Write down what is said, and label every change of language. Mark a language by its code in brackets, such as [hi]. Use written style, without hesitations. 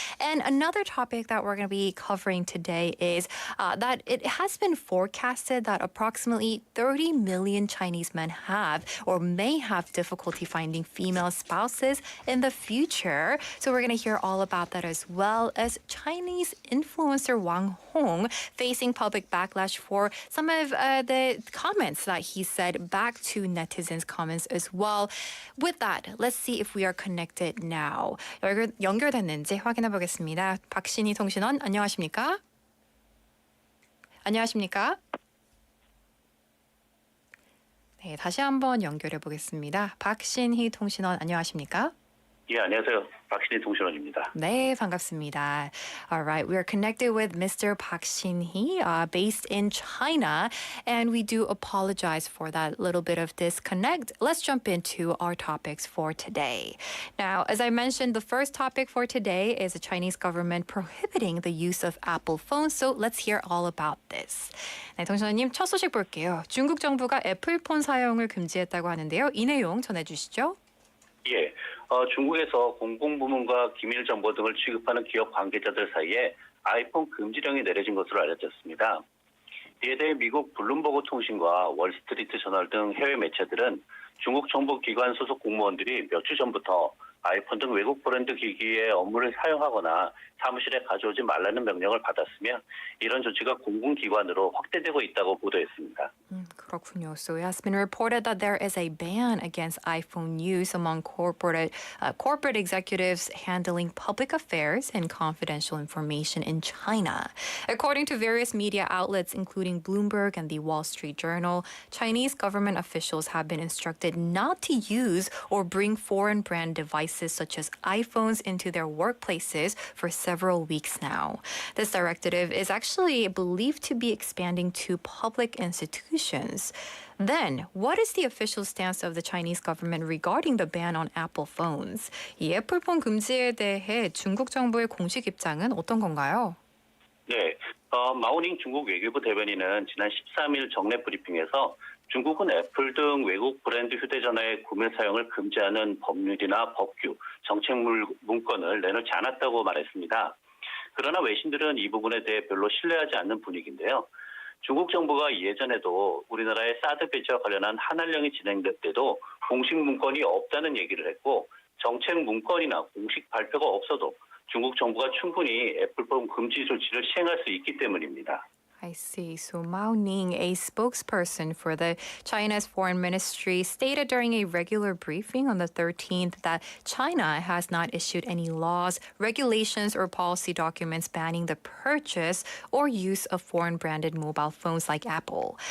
[en] And another topic that we're going to be covering today is that it has been forecasted that approximately 30 million Chinese men have or may have difficulty finding female spouses in the future. So we're going to hear all about that, as well as Chinese influencer Wang Hong facing public backlash for some of the comments that he said back to netizens' comments as well. With that, let's see if we are connected now. [ko] 연결됐는지 확인해 보겠습니다. 박신희 통신원, 안녕하십니까? 안녕하십니까? 네, 다시 한번 연결해 보겠습니다. 박신희 통신원, 안녕하십니까? 예, 안녕하세요. 박신희 통신원입니다. 네, 반갑습니다. [en] All right, we are connected with Mr. Park Shin-hee, based in China, and we do apologize for that little bit of disconnect. Let's jump into our topics for today. Now, as I mentioned, the first topic for today is the Chinese government prohibiting the use of Apple phones, so let's hear all about this. [ko] 네, 통신원님, 첫 소식 볼게요. 중국 정부가 애플폰 사용을 금지했다고 하는데요. 이 내용 전해주시죠. 예, 중국에서 공공부문과 기밀정보 등을 취급하는 기업 관계자들 사이에 아이폰 금지령이 내려진 것으로 알려졌습니다. 이에 대해 미국 블룸버그 통신과 월스트리트 저널 등 해외 매체들은 중국 정보기관 소속 공무원들이 몇 주 전부터 아이폰 등 외국 브랜드 기기의 업무를 사용하거나 사무실에 가져오지 말라는 명령을 받았으며 이런 조치가 공공기관으로 확대되고 있다고 보도했습니다. 그렇군요. [en] So it has been reported that there is a ban against iPhone use among corporate executives handling public affairs and confidential information in China. According to various media outlets, including Bloomberg and the Wall Street Journal, Chinese government officials have been instructed not to use or bring foreign brand devices such as iPhones into their workplaces for several weeks now. This directive is actually believed to be expanding to public institutions. Then, what is the official stance of the Chinese government regarding the ban on Apple phones? [ko] 이 애플폰 금지에 대해 중국 정부의 공식 입장은 어떤 건가요? 네, 마오닝 중국 외교부 대변인은 지난 13일 정례 브리핑에서 중국은 애플 등 외국 브랜드 휴대전화의 구매 사용을 금지하는 법률이나 법규, 정책 문건을 내놓지 않았다고 말했습니다. 그러나 외신들은 이 부분에 대해 별로 신뢰하지 않는 분위기인데요. 중국 정부가 예전에도 우리나라의 사드 배치와 관련한 한한령이 진행될 때도 공식 문건이 없다는 얘기를 했고 정책 문건이나 공식 발표가 없어도 중국 정부가 충분히 애플폰 금지 조치를 시행할 수 있기 때문입니다. [en] I see. So Mao Ning, a spokesperson for the China's foreign ministry, stated during a regular briefing on the 13th that China has not issued any laws, regulations, or policy documents banning the purchase or use of foreign branded mobile phones like Apple.